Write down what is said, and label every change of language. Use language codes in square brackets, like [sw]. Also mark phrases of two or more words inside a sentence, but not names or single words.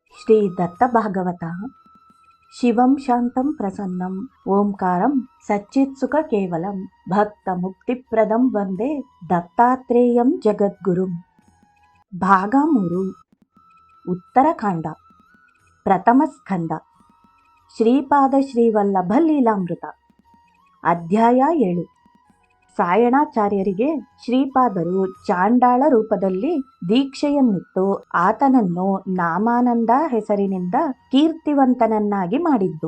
[kn] ಶ್ರೀ ದತ್ತ ಭಾಗವತ. [sa] ಶಿವಂ ಶಾಂತಂ ಪ್ರಸನ್ನಂ ಓಂಕಾರಂ ಸಚ್ಚಿತ್ಸುಖ ಕೇವಲಂ ಭಕ್ತ ಮುಕ್ತಿಪ್ರದಂ ವಂದೇ ದತ್ತಾತ್ರೇಯಂ ಜಗದ್ಗುರುಂ. [kn] ಭಾಗ 3. ಉತ್ತರಕಾಂಡ. ಪ್ರಥಮ ಸ್ಕಂದ. ಶ್ರೀಪಾದ ಶ್ರೀವಲ್ಲಭ ಲೀಲಾಮೃತ. ಅಧ್ಯಾಯ 7. ಸಾಯಣಾಚಾರ್ಯರಿಗೆ ಶ್ರೀಪಾದರು ಚಾಂಡಾಳ ರೂಪದಲ್ಲಿ ದೀಕ್ಷೆಯನ್ನಿತ್ತು ಆತನನ್ನು ನಾಮಾನಂದ ಹೆಸರಿನಿಂದ ಕೀರ್ತಿವಂತನನ್ನಾಗಿ ಮಾಡಿದ್ದು.